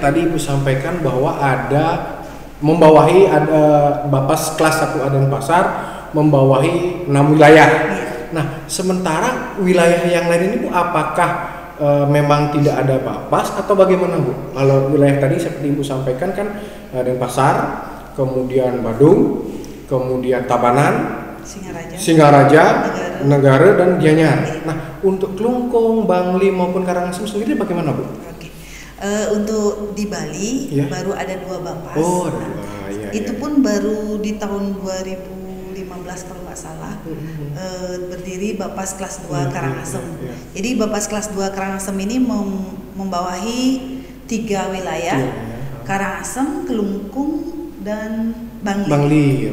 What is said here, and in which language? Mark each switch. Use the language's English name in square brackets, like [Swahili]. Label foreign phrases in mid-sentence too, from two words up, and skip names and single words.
[Indonesian] Tadi Ibu sampaikan bahwa ada Bapas kelas 1 Denpasar membawahi 6 wilayah. Nah, sementara wilayah yang lain ini Bu, apakah memang tidak ada Bapas atau bagaimana Bu? Kalau wilayah tadi seperti Ibu sampaikan kan Denpasar, kemudian Badung, kemudian Tabanan, Singaraja, Negara, dan Gianyar. Nah, untuk Klungkung, Bangli maupun Karangasem sendiri bagaimana Bu? Untuk di Bali baru ada 2 Bapas. Itu pun baru di tahun 2015 kalau nggak salah, berdiri Bapas kelas 2 Karangasem. Jadi Bapas kelas 2 Karangasem ini membawahi 3 wilayah, Karangasem, Klungkung, dan Bangli.